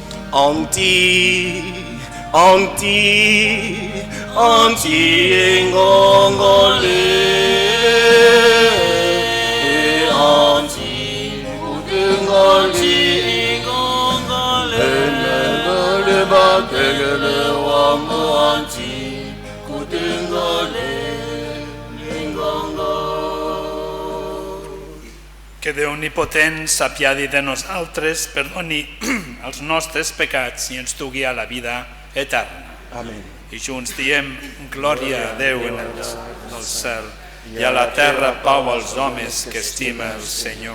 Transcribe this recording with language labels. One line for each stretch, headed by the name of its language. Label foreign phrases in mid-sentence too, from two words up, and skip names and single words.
Catalan: ingongole, ingongole, enele bategele wambo anti, kutingole, ingongole. Que Déu omnipotent s'apiadi de nosaltres, perdoni els nostres pecats i ens dugui a la vida eterna. Amén. I junts diem, glòria a Déu en el cel i a la terra pau als homes que estima el Senyor.